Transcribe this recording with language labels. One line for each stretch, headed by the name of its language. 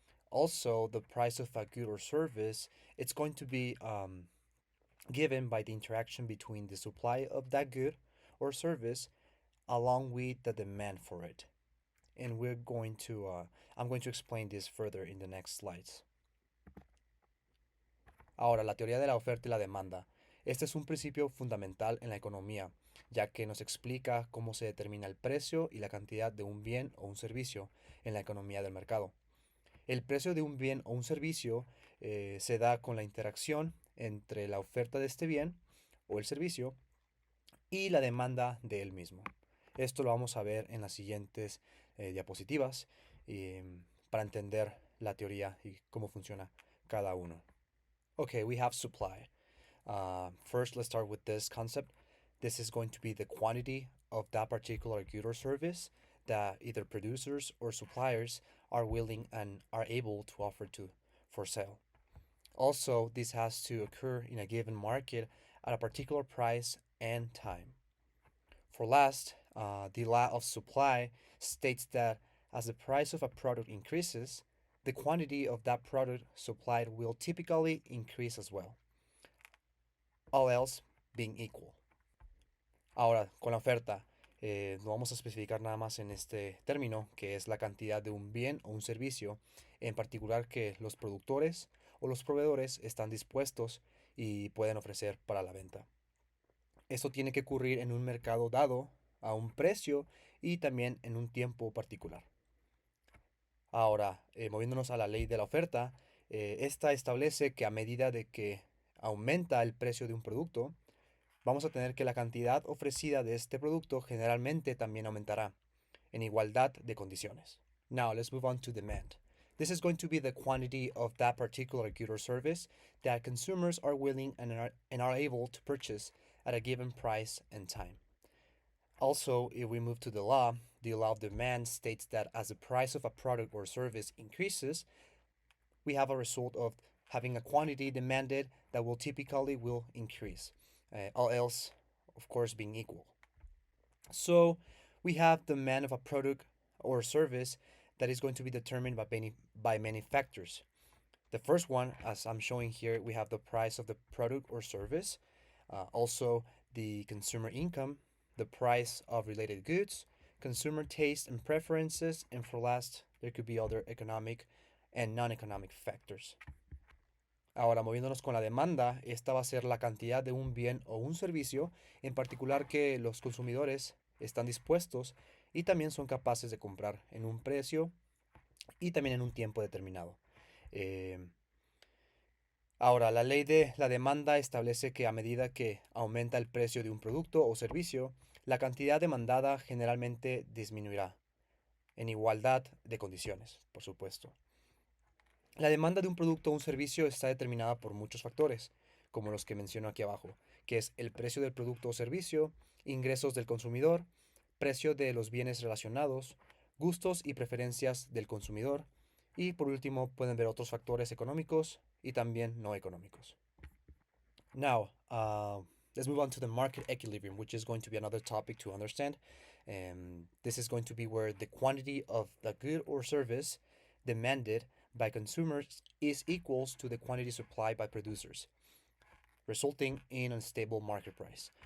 English: Also, the price of a good or service, it's going to be given by the interaction between the supply of that good or service along with the demand for it. And I'm going to explain this further in the next slides.
Spanish: Ahora, la teoría de la oferta y la demanda. Este es un principio fundamental en la economía, ya que nos explica cómo se determina el precio y la cantidad de un bien o un servicio en la economía del mercado. El precio de un bien o un servicio se da con la interacción entre la oferta de este bien o el servicio y la demanda de él mismo. Esto lo vamos a ver en las siguientes diapositivas para entender la teoría y cómo funciona cada uno.
English: Okay, we have supply. First, let's start with this concept. This is going to be the quantity of that particular good or service that either producers or suppliers are willing and are able to offer to for sale. Also, this has to occur in a given market at a particular price and time. For last, the law of supply states that as the price of a product increases, the quantity of that product supplied will typically increase as well, all else being equal.
Spanish: Ahora, con la oferta, no vamos a especificar nada más en este término, que es la cantidad de un bien o un servicio, en particular que los productores o los proveedores están dispuestos y pueden ofrecer para la venta. Esto tiene que ocurrir en un mercado dado, a un precio y también en un tiempo particular. Ahora, moviéndonos a la ley de la oferta, esta establece que a medida de que aumenta el precio de un producto, vamos a tener que la cantidad ofrecida de este producto generalmente también aumentará, en igualdad de condiciones.
English: Now, let's move on to demand. This is going to be the quantity of that particular good or service that consumers are willing and are able to purchase at a given price and time. Also, if we move to the law of demand states that as the price of a product or service increases, we have a result of having a quantity demanded that will typically will increase, all else, of course, being equal. So we have demand of a product or service that is going to be determined by many factors. The first one, as I'm showing here, we have the price of the product or service, also the consumer income, the price of related goods, consumer taste and preferences, and for last, there could be other economic and non-economic factors.
Spanish: Ahora, moviéndonos con la demanda, esta va a ser la cantidad de un bien o un servicio, en particular que los consumidores están dispuestos y también son capaces de comprar en un precio y también en un tiempo determinado. Ahora, la ley de la demanda establece que a medida que aumenta el precio de un producto o servicio, la cantidad demandada generalmente disminuirá, en igualdad de condiciones, por supuesto. La demanda de un producto o un servicio está determinada por muchos factores, como los que menciono aquí abajo, que es el precio del producto o servicio, ingresos del consumidor, precio de los bienes relacionados, gustos y preferencias del consumidor, y por último pueden ver otros factores económicos y también no económicos.
English: Now, let's move on to the market equilibrium, which is going to be another topic to understand. This is going to be where the quantity of the good or service demanded by consumers is equals to the quantity supplied by producers, resulting in a stable market price.